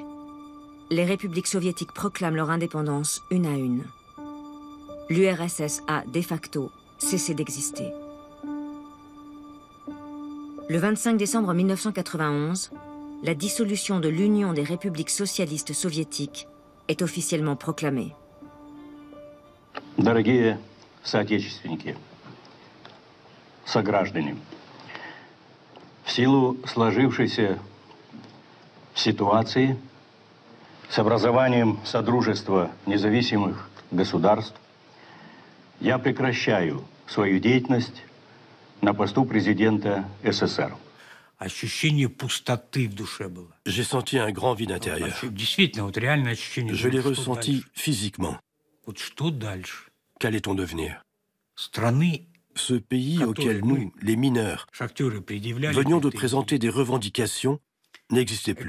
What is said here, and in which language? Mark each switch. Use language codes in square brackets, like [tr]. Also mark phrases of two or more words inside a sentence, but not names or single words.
[fr] Les républiques soviétiques proclament leur indépendance une à une. L'URSS a, de facto, cessé d'exister. Le 25 décembre 1991, la dissolution de l'Union des républiques socialistes soviétiques est officiellement proclamée. [ru] Дорогие соотечественники, сограждане, в силу сложившейся ситуации с образованием Содружества независимых государств я прекращаю свою деятельность на посту президента СССР. [fr] J'ai senti un grand vide intérieur. Je l'ai ressenti physiquement. Qu'allait-on devenir? Ce pays auquel nous, les mineurs, venions de présenter des revendications n'existait plus.